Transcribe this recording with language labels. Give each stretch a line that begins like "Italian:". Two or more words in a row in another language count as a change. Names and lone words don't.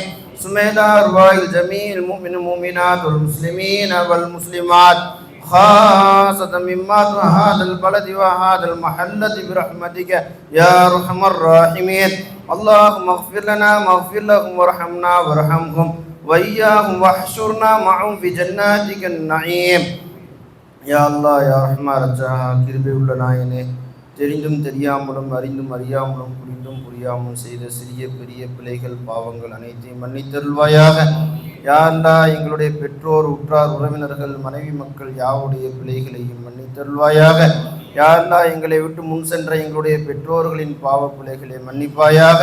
Arabic: ثم إلى أرواح جميع المؤمنين والمؤمنات والمسلمين والمسلمات خاصة مما هذا البلد وهذا المحلة برحمتك يا أرحم الراحمين. اللهم اغفر لنا واغفر لهم وارحمنا وارحمهم وإياهم واحشرنا معهم في جناتك النعيم. يا الله يا رحمن الرحيم.
Tamil: கிருபை உள்ள நாயனே, தெரிந்தும் தெரியாமலும் அறிந்தும் அறியாமலும் புரிந்தும் புரியாமலும் செய்த சிறிய பெரிய பிழைகள் பாவங்கள் அனைத்தையும் மன்னித்தருள்வாயாக.
Arabic: يا الله,
Tamil: எங்களுடைய பெற்றோர் உற்றார் உறவினர்கள் மனைவி மக்கள் யாவுடைய பிழைகளையும் மன்னித்தருள்வாயாக.
Arabic: يا الله,
Tamil: எங்களை விட்டு முன் சென்ற எங்களுடைய பெற்றோர்களின் பாவ பிழைகளை மன்னிப்பாயாக.